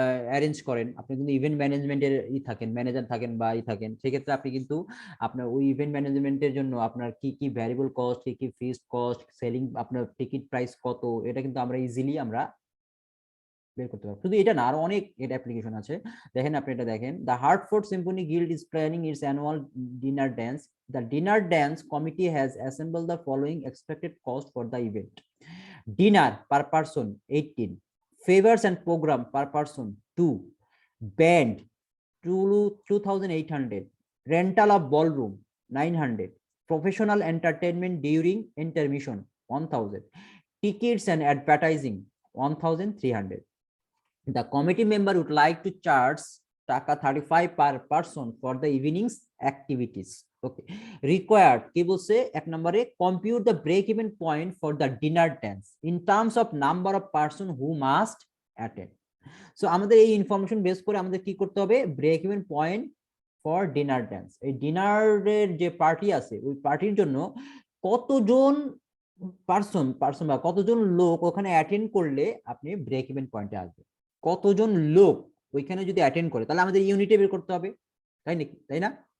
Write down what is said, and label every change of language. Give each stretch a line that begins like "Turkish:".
Bangla: Arrange করেন, আপনি কিন্তু ইভেন্ট ম্যানেজমেন্টের থাকেন, ম্যানেজার থাকেন বা থাকেন, সেক্ষেত্রে আপনি কিন্তু আপনার ওই ইভেন্ট ম্যানেজমেন্টের জন্য আপনার কি কি ভ্যারিয়েবল কস্ট, কি কি ফিক্সড কস্ট, সেলিং, আপনার টিকিট প্রাইস কত, এটা কিন্তু আমরা ইজিলি আমরা বের করতে পারবো। শুধু এটা না, আরো অনেক এর অ্যাপ্লিকেশন আছে। দেখেন, আপনি এটা দেখেন,
English: The Hartford symphony guild is planning its annual dinner dance. The dinner dance committee has assembled the following expected cost for the event: dinner per person 18, favors and program per person 2, band 2800, rental of ballroom 900, professional entertainment during intermission 1000, tickets and advertising 1300. The committee member would like to charge taka 35 per person for the evening's activities. Okay, required
Bangla: কি বলছে এক নম্বরে,
English: compute the break even point for the dinner dance in terms of number of person who must attend.
Bangla: So আমাদের এই information base করে আমাদের কি করতে হবে, break even point for dinner dance, এই ডিনারের যে পার্টি আছে ওই পার্টির জন্য কতজন পার্সন বা কতজন লোক ওখানে অ্যাটেন্ড করলে আপনি ব্রেক ইভেন পয়েন্টে আসবে। কতজন লোক ওইখানে যদি অ্যাটেন্ড করে তাহলে আমাদের ইউনিটে বের করতে হবে, তাই নাকি, তাই না?